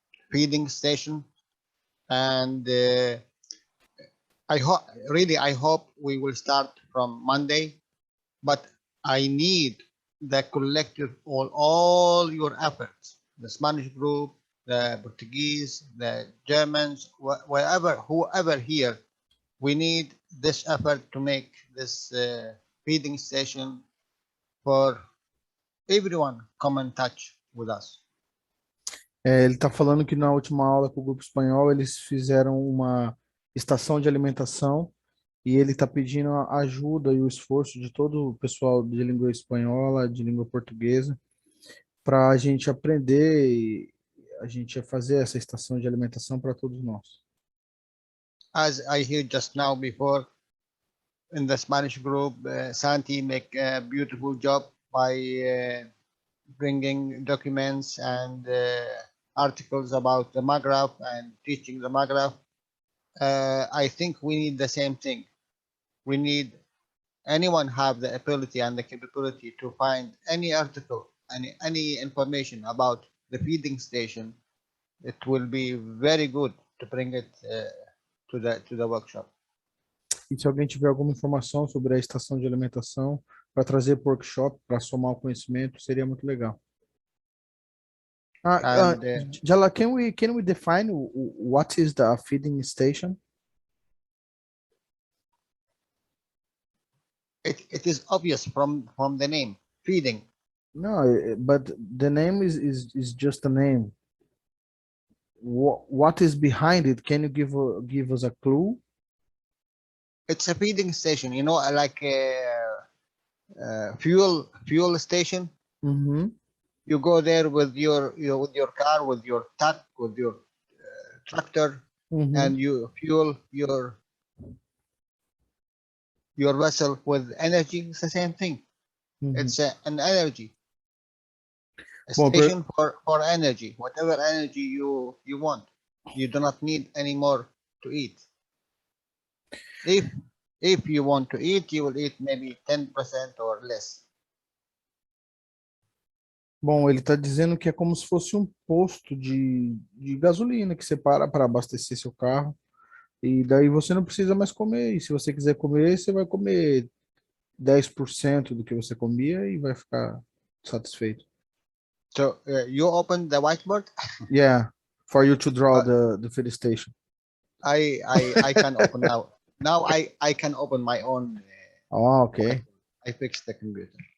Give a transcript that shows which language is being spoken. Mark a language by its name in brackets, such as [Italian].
[English] feeding station, and I hope we will start from Monday, but I need the collective all your efforts, the Spanish group, the Portuguese, the Germans, whoever here, we need this effort to make this feeding station for everyone come in touch with us. [Portuguese] Ele está falando que na última aula com o grupo espanhol eles fizeram uma estação de alimentação e ele está pedindo a ajuda e o esforço de todo o pessoal de língua espanhola, de língua portuguesa, para a gente aprender e a gente fazer essa estação de alimentação para todos nós. [English] As I heard just now before, in the Spanish group, Santi make a beautiful job by bringing documents and articles about the Maghreb and teaching the Maghreb. I think we need the same thing. We need anyone have the ability and the capability to find any article, any information about the feeding station. It will be very good to bring it to the workshop. [Portuguese] E se alguém tiver alguma informação sobre a estação de alimentação para trazer para o workshop, para somar o conhecimento, seria muito legal. [English] And Jalal, can we define what is the feeding station? it is obvious from the name, feeding. No, but the name is just a name. What is behind it? Can you give us a clue? It's a feeding station, like a fuel station. Mm-hmm. You go there with your car, with your truck, with your tractor, Mm-hmm. and you fuel your vessel with energy. It's the same thing. Mm-hmm. It's an energy, a Well, station for energy, whatever energy you want. You do not need any more to eat. If you want to eat, you will eat maybe 10% or less. [Portuguese] Bom, ele está dizendo que é como se fosse um posto de gasolina que você para abastecer seu carro e daí você não precisa mais comer. E se você quiser comer, você vai comer 10% do que você comia e vai ficar satisfeito. [English] So you open the whiteboard. Yeah, for you to draw Uh, the feed station. I can open now. Now I can open my own Oh, okay. whiteboard. I fixed the computer.